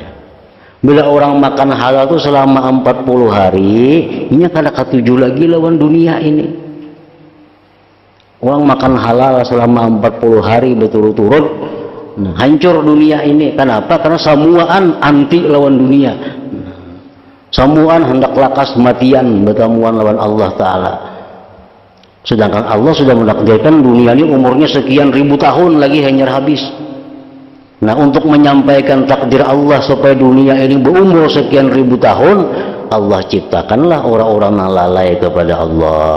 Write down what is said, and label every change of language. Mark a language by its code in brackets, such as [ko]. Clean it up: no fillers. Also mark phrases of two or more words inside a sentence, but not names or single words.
[bjn] Bila orang makan halal itu selama 40 hari, ini kada ketujuh lagi lawan dunia ini. [id] Orang makan halal selama 40 hari berturut-turut, hancur dunia ini. Kenapa? [bjn] Karena samuan anti lawan dunia. Samuan hendak lakas matian bertamuan lawan Allah Ta'ala. [id] Sedangkan Allah sudah menakdirkan dunia ini umurnya sekian ribu tahun lagi hanya habis. Nah, untuk menyampaikan takdir Allah supaya dunia ini berumur sekian ribu tahun, Allah ciptakanlah orang-orang yang lalai kepada Allah.